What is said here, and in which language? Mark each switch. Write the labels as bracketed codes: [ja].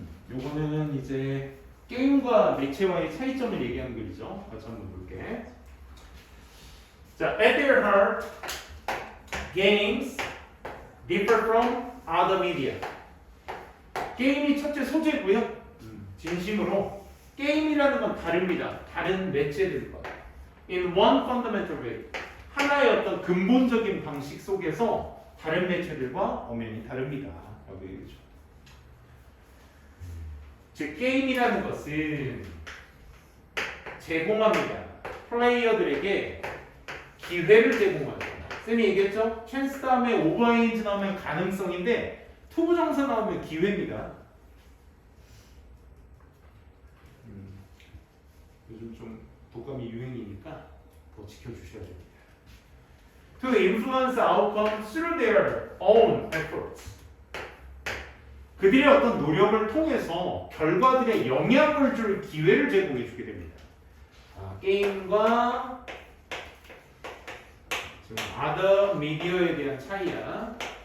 [ko] 요거는 이제 게임과 매체와의 차이점을 얘기하는 글이죠. 같이 한번 볼게. [en] 자, at their heart, games differ from other media. [ko] 게임이 첫째 소재고요. 진심으로 게임이라는 건 다릅니다. 다른 매체들과 [en] in one fundamental way. [ko] 하나의 어떤 근본적인 방식 속에서 다른 매체들과 엄연히 다릅니다. 라고 얘기죠. 즉 게임이라는 것은 제공합니다. 플레이어들에게 기회를 제공합니다. 쌤이 얘기했죠? 찬스 다음에 오버레인지 나오면 가능성인데 투부정사 나오면 기회입니다. 요즘 좀 독감이 유행이니까 더 지켜주셔야 됩니다. [en] To influence outcome through their own efforts. [ko] 그들의 어떤 노력을 통해서 결과들에 영향을 줄 기회를 제공해 주게 됩니다. 게임과 지금 [en] other media [ko] 에 대한 차이야.